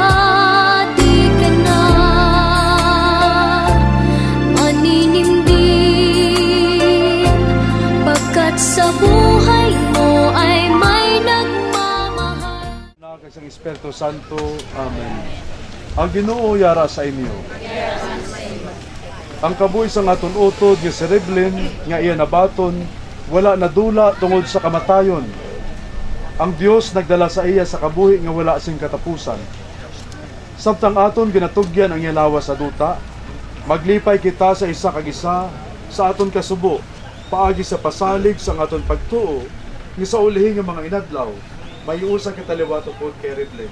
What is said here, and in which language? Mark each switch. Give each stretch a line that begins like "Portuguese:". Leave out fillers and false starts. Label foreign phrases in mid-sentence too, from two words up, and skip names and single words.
Filipino: Di ka na maninindig, pagkat sa buhay mo ay may nagmamahal. Sa Espiritu Santo. Amen.
Hiligaynon: Ang Ginoo yara sa inyo. Ang kabuhi sa aton utod nga si Reblin nga iya nabaton wala nadula tungod sa kamatayon. Ang Dios nagdala sa iya sa kabuhi nga wala sing katapusan. Samtang aton ginatugyan ang iya lawas sa duta, maglipay kita sa isa kag isa sa aton kasubo, paagi sa pasalig sa aton pagtuo, nga sa ulihin nga mga inadlaw, may usa kita liwato pod kay Reblin.